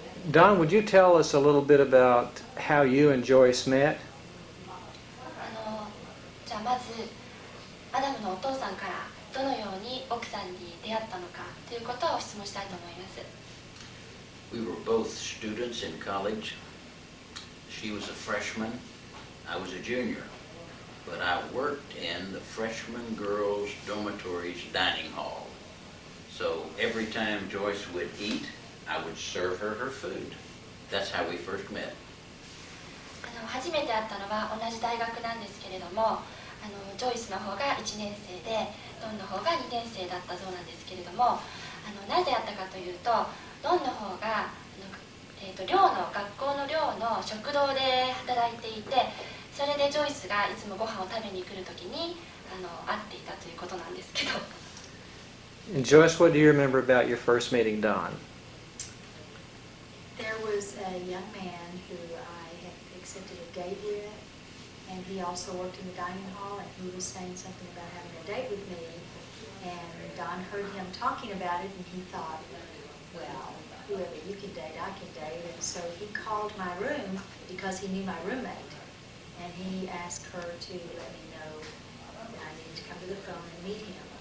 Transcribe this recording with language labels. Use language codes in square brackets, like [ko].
[en] Don, would you tell us a little bit about how you and Joyce met? [ja] じゃあまずアダムのお父さんからどのように奥さんに出会ったのかということを質問したいと思います。 [en] We were both students in college. She was a freshman, I was a junior, but I worked in the freshman girls' dormitory's dining hall. So every time Joyce would eat, I would serve her her food. That's how we first met. [ja] 初めて会ったのは同じ大学なんですけれども、ジョイスの方が1年生でドンの方が2年生だったそうなんですけれども、なぜやったかというと、ドンの方が学校の寮の食堂で働いていて、それでジョイスがいつもご飯を食べに来るときに会っていたということなんですけど。 [en] And Joyce, what do you remember about your first meeting Don? There was a young man who I had accepted a date with, and he also worked in the dining hall, and he was saying something about having a date with me, and Don heard him talking about it, and he thought, well, whoever you can date, I can date, and so he called my room because he knew my roommate, and he asked her to let me know that I needed to come to the phone and meet him.